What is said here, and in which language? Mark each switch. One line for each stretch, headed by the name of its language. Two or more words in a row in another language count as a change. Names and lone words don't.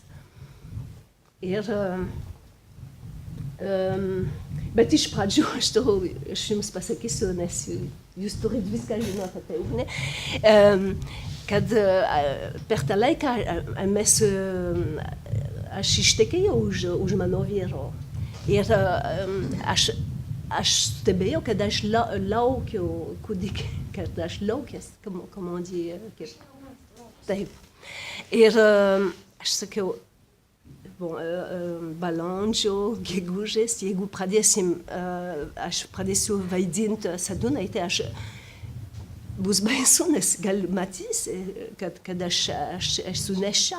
Lithuanian: Ir bet iš pradžių aš jums pasakysiu, nes jūs turit viską žinoti apie Ugnę, kad per tą laiką aš ištekėjau už mano vyro. Ir aš stebėjau, kad aš laukiau kūdikį, kad aš laukęs,
French: comment on dit,
Lithuanian: taip. Ir aš sakiau, balandžio, gegužės, jeigu aš pradėsiu vaidinti Sadūnaitę, aš bus baisu, nes gal matys, kad aš esu neščia.